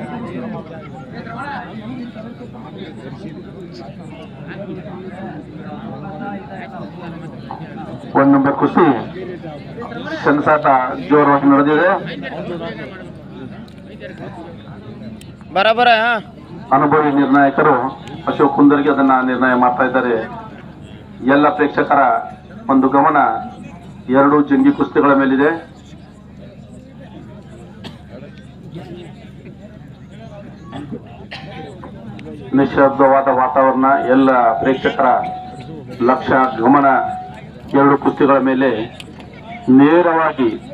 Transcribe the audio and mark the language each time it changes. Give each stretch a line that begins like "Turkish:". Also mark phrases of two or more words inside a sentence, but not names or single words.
Kannada: 1 ನಂಬರ್ ಕುಸ್ತಿ ಸೆಣಸಾಟ ಜೋರಾಗಿ ನಡೆದಿದೆ.
Marathi: बराबर आहे हा.
Kannada: ಅನುಭವಿ ನಿರ್ಣಾಯಕರು ಅಶೋಕ್ ಕುಂದರ್ಗಿ ಅದನ್ನ ನಿರ್ಣಯ ಮಾಡ್ತಾ ಇದ್ದಾರೆ. ಎಲ್ಲ ಪ್ರೇಕ್ಷಕರ ಒಂದು ಗಮನ 2 ಜಂಗಿ ಕುಸ್ತಿಗಳ ಮೇಲಿದೆ. ನಿಶ್ಶಬ್ದವಾದ ವಾತಾವರಣ, ಎಲ್ಲ ಪ್ರೇಕ್ಷಕರ ಲಕ್ಷ್ಯ ಗಮನ 2 ಕುಸ್ತಿಗಳ ಮೇಲೆ ನೇರವಾಗಿ